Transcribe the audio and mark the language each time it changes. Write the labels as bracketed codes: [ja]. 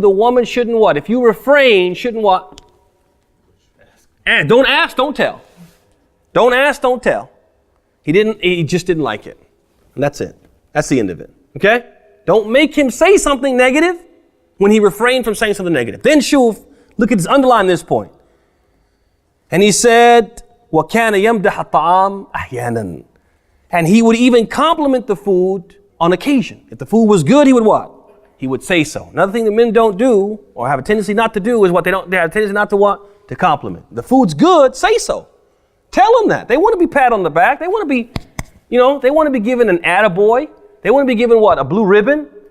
[en] The woman shouldn't If you refrain, shouldn't And don't ask, don't tell. Don't ask, don't tell. He just didn't like it. And that's it. That's the end of it. Okay? Don't make him say something negative when he refrained from saying something negative. Then Shuf, look at this, underline this point. And he said, [ar] وَكَانَ يَمْدَحَ الطَّعَامِ أَحْيَانًا. [en] And he would even compliment the food on occasion. If the food was good, he would He would say so. Another thing that men don't do, or have a tendency not to do, is they have a tendency not to To compliment. The food's good, say so. Tell them that. They want to be pat on the back. They want to be, they want to be given an attaboy. They want to be given a blue ribbon.